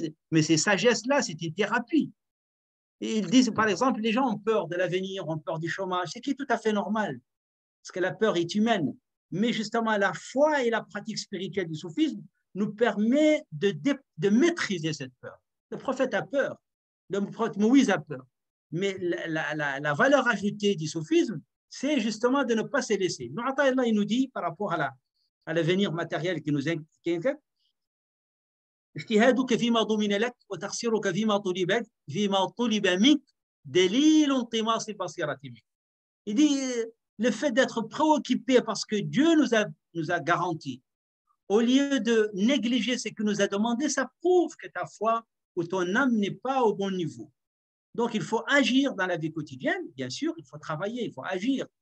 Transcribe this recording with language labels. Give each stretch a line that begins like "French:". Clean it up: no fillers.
French: Mais ces sagesses-là, c'est une thérapie. Et ils disent, par exemple, les gens ont peur de l'avenir, ont peur du chômage, ce qui est tout à fait normal, parce que la peur est humaine. Mais justement, la foi et la pratique spirituelle du soufisme nous permet de maîtriser cette peur. Le prophète a peur, le prophète Moïse a peur. Mais la valeur ajoutée du soufisme, c'est justement de ne pas se laisser. Il nous dit, par rapport à l'avenir matériel qui nous inquiète,
Arabic: اجتهادك فيما ضمن لك وتقصيرك فيما طلب منك دليل انطماس البصيرة منك.
French: Il dit, le fait d'être préoccupé parce que Dieu nous a garanti, au lieu de négliger ce qu'il nous a demandé, ça prouve que ta foi ou ton âme n'est pas au bon niveau. Donc, il faut agir dans la vie quotidienne, bien sûr, il faut travailler, il faut agir.